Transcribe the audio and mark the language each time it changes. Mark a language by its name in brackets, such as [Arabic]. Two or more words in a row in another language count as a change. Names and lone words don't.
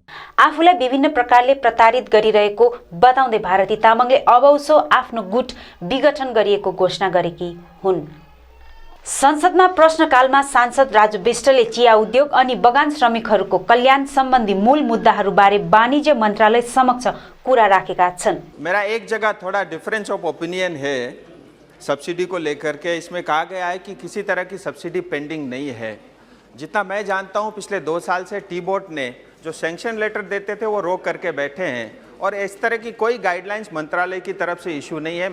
[Nepali] आफूलाई विभिन्न प्रकारले प्रताडित गरिरहेको बताउँदै भारती तामाङले अबौसो आफ्नो गुट विघटन गरिएको घोषणा गरेकी हुन्। संसदमा प्रश्नकालमा सांसद राजु विष्टले चिया उद्योग अनि बगान श्रमिकहरूको कल्याण सम्बन्धी मूल मुद्दाहरूबारे वाणिज्य मन्त्रालय समक्ष कुरा राखेका छन्। [Hindi] मेरा एक जगह थोड़ा [English] difference of opinion [Hindi] है सब्सिडी को लेकर के। इसमें कहा गया है कि किसी तरह की सब्सिडी पेंडिंग नहीं है। जितना मैं जानता हूं पिछले 2 साल से टी बोर्ड ने जो [English] sanction letter [Hindi] देते थे वो रोक करके बैठे हैं और इस तरह की कोई गाइडलाइंस मंत्रालय की तरफ से इशू नहीं है।